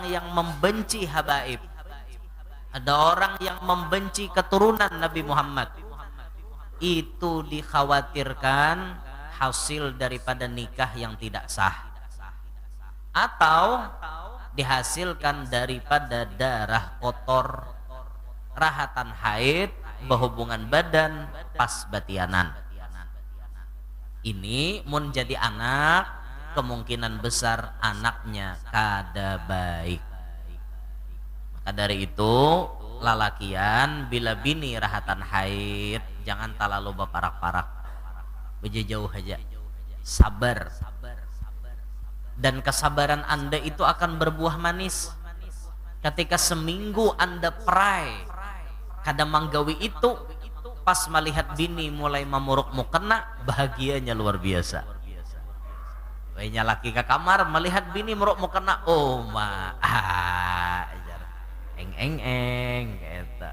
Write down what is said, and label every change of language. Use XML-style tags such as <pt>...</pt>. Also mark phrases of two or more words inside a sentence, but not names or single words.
<bjn>yang membenci habaib, ada orang yang membenci keturunan Nabi Muhammad, itu dikhawatirkan hasil daripada nikah yang tidak sah, atau dihasilkan daripada darah kotor rahatan haid berhubungan badan pas batianan. Ini mun jadi anak, kemungkinan besar anaknya kada baik. Maka dari itu lalakian bila bini rahatan haid jangan terlalu berparak-parak, berjauh aja, sabar.</bjn> <id>Dan kesabaran Anda itu akan berbuah manis.</id> <bjn>Ketika seminggu Anda perai kada manggawi itu, pas melihat bini mulai memuruk mukena, bahagianya luar biasa. Wahnya laki ke kamar melihat bini muruk mukena, oh ma eng gitu.</bjn>